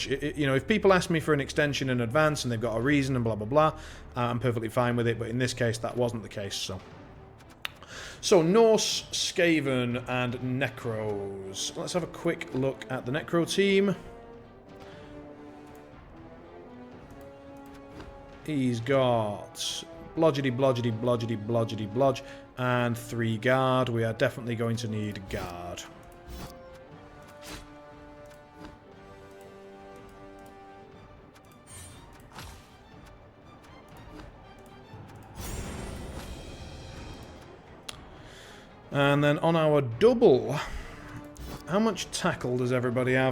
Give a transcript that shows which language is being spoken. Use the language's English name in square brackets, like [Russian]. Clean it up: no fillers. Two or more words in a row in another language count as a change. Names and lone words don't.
[English] You know, if people ask me for an extension in advance and they've got a reason and blah blah blah, I'm perfectly fine with it. But in this case, that wasn't the case. So Norse, Skaven, and Necros. Let's have a quick look at the Necro team. He's got blodgety, blodgety, blodgety, blodgety, blodge, and 3 guard. We are definitely going to need guard. And then on our double, how much tackle does everybody have?